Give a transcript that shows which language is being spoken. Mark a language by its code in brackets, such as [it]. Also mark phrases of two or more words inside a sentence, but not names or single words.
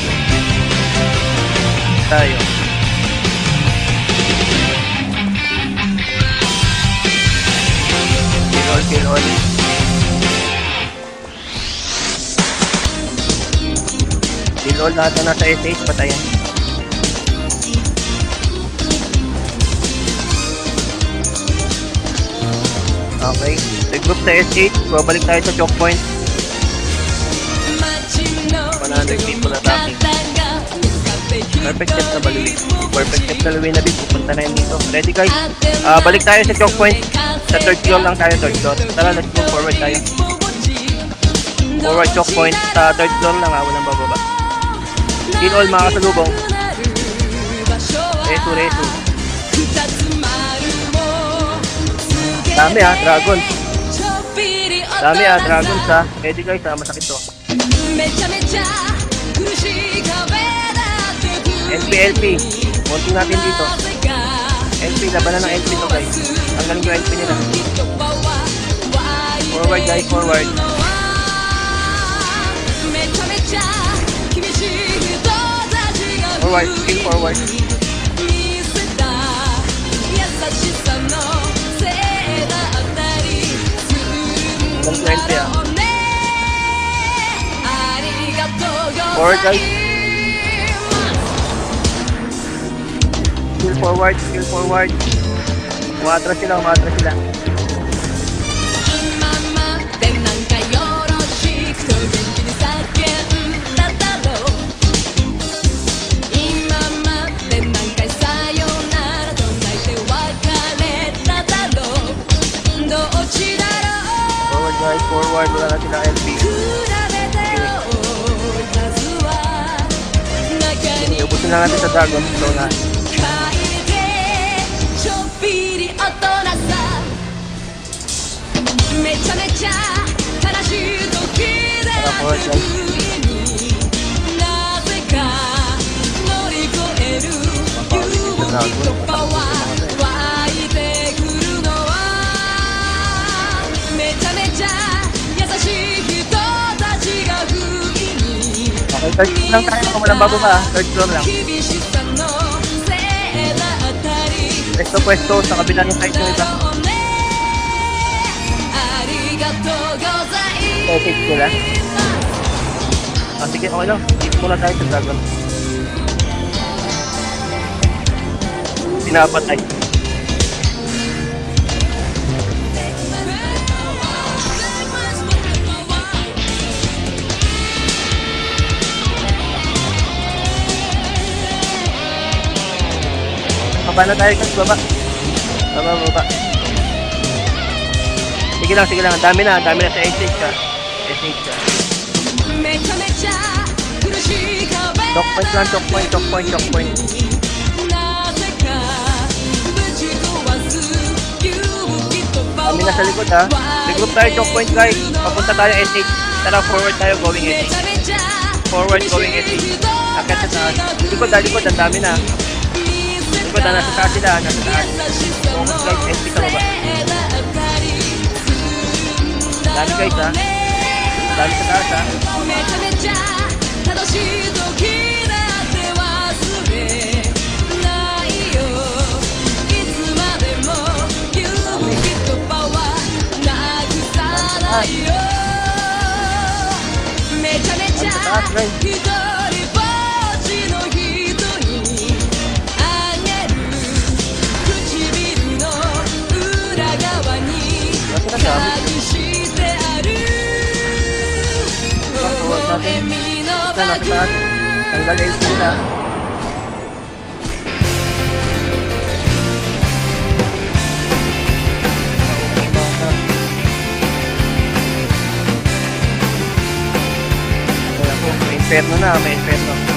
[tl] Tayo. [en] Kill all. Kill all, [tl] lahat na nasa S8, patayan. [en] Okay, regroup [tl] sa S8, babalik tayo sa choke point. [en] 100 people attacking. Perfect step [tl] na baluwi. [en] Perfect step [tl] na baluwi na big. Pupunta na yun dito. [en] Ready guys? [tl] Balik tayo sa [en] choke point. [tl] Sa [en] third floor [tl] lang tayo, [en] third floor. [tl] Tara, [en] let's move forward tayo. Forward choke point. [tl] Sa [en] third floor [tl] lang ha, walang bababa. [en] Kill all [tl] mga kasalubong. Resu, resu. Dami ha, dragons. Dami ha, dragons ha. [en] Ready guys [tl] ha, masakit to. LP, LP. Konting natin dito. LP, labanan ng LP to guys. Ang galing yung LP nila. [en] Forward guys, forward. Forward, kill forward. [tl] Hanggang 20 ah. [en] Forward guys. Skill forward, skill forward. [tl] Umatras sila, umatras sila. [ja] 今までなんかよろしくと元気に叫んだだろう今まで何回さよならと泣いて別れただろうどっちだろ [en] Forward guys, forward. [tl] Wala na sila LB. [ja] う比べてよ数は中に [tl] Iubusin lang natin sa Dragon. So na. [ja] 書いてちょっぴり大人さめちゃめちゃ悲しい時である不意になぜか乗り越える勇気とパワー湧いてくるのはめちゃめちゃ優しい人たちが不意に [tl] Okay, [en] third floor [tl] lang tayo. Kung walang bababa, [en] third floor [tl] lang. [ja] 厳しさのせいだったり [tl] Pwesto sa kabila ng side yung iba. [ja] ありがとうござい [tl] Perfect sila. Sige, okay lang. Dito muna tayo sa Dragon. Pinapatay. Baba na tayo guys, baba. Baba. Sige lang. Ang dami na sa SH ka. SH ka. [ja] めちゃめちゃ苦しい壁 [en] Choke point [tl] lang, [en] choke point. [ja] なぜかぶち壊す勇気とパワー [tl] Kami nasa likod ha. Regroup tayo, [en] choke point guys. [tl] Papunta tayo SH. Tara, forward tayo, going [ja] め [tl] SH. [ja] ちゃめちゃ [en] Forward, going SH. [tl] Akit sa taas. Likod, ang dami na. Likod, nasa taas sila, nasa taas. [en] Focus guys, [tl] SH sa baba. Dami guys ha. Dami sa taas ha. [ja] めちゃめちゃ楽しい時だって忘れないよいつまでも勇気とパワーなくさないよめちゃめちゃ一人ぼっちの人にあげる唇の裏側に隠してある [tl] Ito, nasa taas. Tanggal LC sila. May inferno na, may inferno.